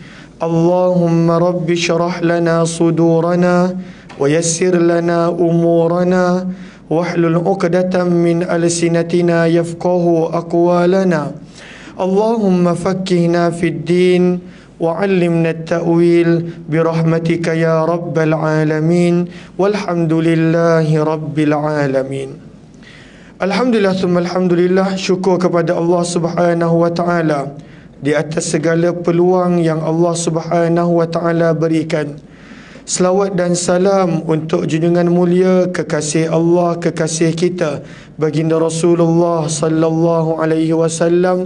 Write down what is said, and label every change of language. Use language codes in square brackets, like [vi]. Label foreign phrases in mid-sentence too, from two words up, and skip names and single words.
[ar] اللهم رب اشرح لنا صدورنا ويسر لنا أمورنا واحلل عقدة من ألسنتنا يفقه أقوالنا. اللهم فقهنا في الدين وعلمنا التأويل برحمتك يا رب العالمين. والحمد لله رب العالمين. الحمد لله ثم الحمد لله, [ms] syukur kepada Allah [ar] سبحانه وتعالى [ms] di atas segala peluang yang Allah [ar] سبحانه وتعالى [ms] berikan. Selawat dan salam untuk junjungan mulia kekasih Allah, kekasih kita, baginda Rasulullah [ar] صلى الله عليه وسلم.